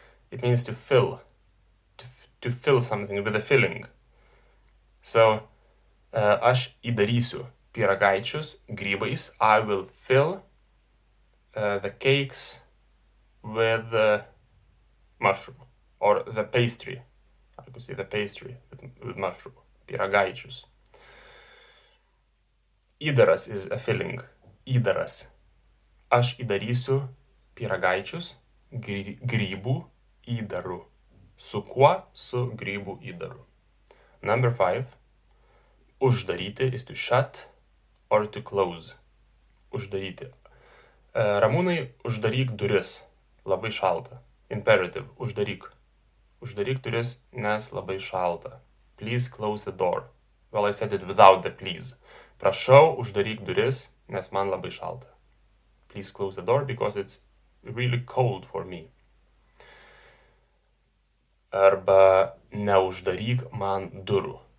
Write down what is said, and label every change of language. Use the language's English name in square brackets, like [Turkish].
[English] It means to fill, to fill something with a filling. [Lithuanian] So, aš įdarysiu pyragaičius grybais. [English] I will fill the cakes with mushroom, or the pastry. I could say the pastry with mushroom. [Lithuanian] Pyragaičius. [English] Įdaras is a filling. Įdaras. [Lithuanian] Aš įdarysiu pyragaičius grybų įdaru. Su kuo? Su grybų įdaru. [English] Number 5. Uždaryti is to shut or to close. [Lithuanian] Uždaryti. Ramūnai, uždaryk duris. Labai šalta. Imperative. Uždaryk. Uždaryk duris, nes labai šalta. [English] Please close the door. Well, I said it without the please. [Lithuanian] Prašau, uždaryk duris, nes man labai šalta. [English] Please close the door because it's really cold for me. [Lithuanian] Arba neuždaryk man durų.